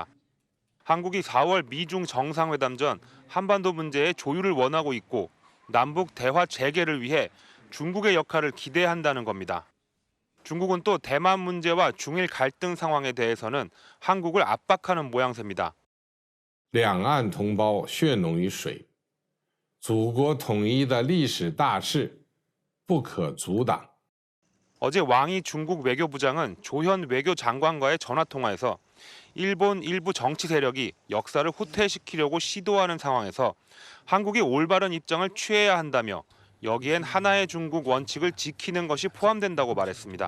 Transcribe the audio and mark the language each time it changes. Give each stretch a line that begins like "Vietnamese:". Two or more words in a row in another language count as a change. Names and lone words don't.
Korean: 한국이 4월 미중 정상회담 전 한반도 문제의 조율을 원하고 있고 남북 대화 재개를 위해 중국의 역할을 기대한다는 겁니다. 중국은 또 대만 문제와 중일 갈등 상황에 대해서는 한국을 압박하는 모양새입니다.
Chinese: 两岸同胞血浓于水，祖国统一的历史大势不可阻挡。
Korean: 어제 왕이 중국 외교부장은 조현 외교장관과의 전화통화에서 일본 일부 정치 세력이 역사를 후퇴시키려고 시도하는 상황에서 한국이 올바른 입장을 취해야 한다며 여기엔 하나의 중국 원칙을 지키는 것이 포함된다고 말했습니다.